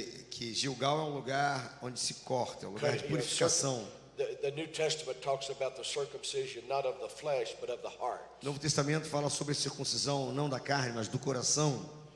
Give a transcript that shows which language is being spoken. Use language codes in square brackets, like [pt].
[pt] que Gilgal é um lugar onde se corta, é um lugar de purificação. [en] The New Testament talks about the circumcision not of the flesh but of the heart. [pt] O Novo Testamento fala sobre a circuncisão não da carne, mas do coração.